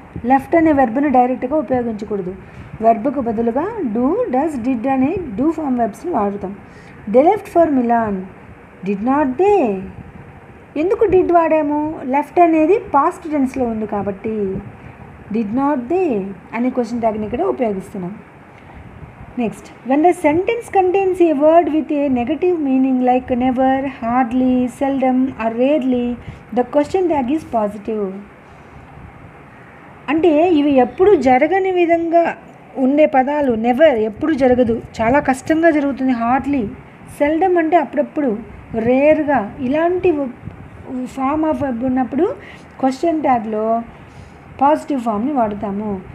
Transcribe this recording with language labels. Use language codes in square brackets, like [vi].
[te] Left అనే వెర్బ్ని డైరెక్ట్గా ఉపయోగించకూడదు. వెర్బ్కు బదులుగా డూ, డస్, డిడ్ అనే డూ ఫామ్ వెర్బ్స్ని వాడుతాం. [en] They left for Milan. Did not they. [te] ఎందుకు డిడ్ వాడాము? లెఫ్ట్ అనేది పాస్ట్ టెన్స్లో ఉంది కాబట్టి డిడ్ నాట్ దే అనే క్వశ్చన్ ట్యాగ్ని ఇక్కడ ఉపయోగిస్తున్నాం. [en] Next, when the sentence contains a word with a negative meaning like never, hardly, seldom or rarely, the question tag is positive. [te] అంటే ఇవి ఎప్పుడు జరగని విధంగా ఉండే పదాలు. నెవర్ ఎప్పుడు జరగదు, చాలా కష్టంగా జరుగుతుంది. హార్డ్లీ, సెల్డమ్ అంటే అప్పుడప్పుడు, రేర్గా, ఇలాంటి ఫామ్ ఆఫ్ వెర్బ్ ఉన్నప్పుడు క్వశ్చన్ ట్యాగ్లో పాజిటివ్ ఫామ్ని వాడుతాము.